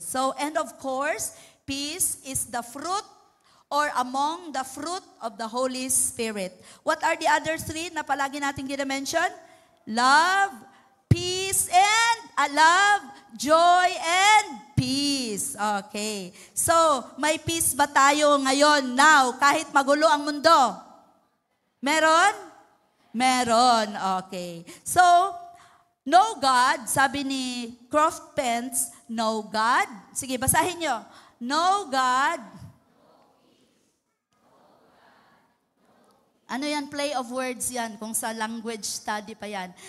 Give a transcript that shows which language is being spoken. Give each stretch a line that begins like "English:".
English: So, and of course, peace is the fruit or among the fruit of the Holy Spirit. What are the other three
Filipino: na palagi natin gina-mention?
English: Love, peace, and love, joy, and peace. Okay.
Filipino: So, may peace ba tayo ngayon, now, kahit magulo ang mundo? Meron? Meron. Okay.
English: So, know God,
Filipino: sabi ni
English: Croft Pence, know God.
Filipino: Sige, basahin nyo.
English: Know God.
Filipino: Ano yan?
English: Play of words
Filipino: yan. Kung sa language study pa yan.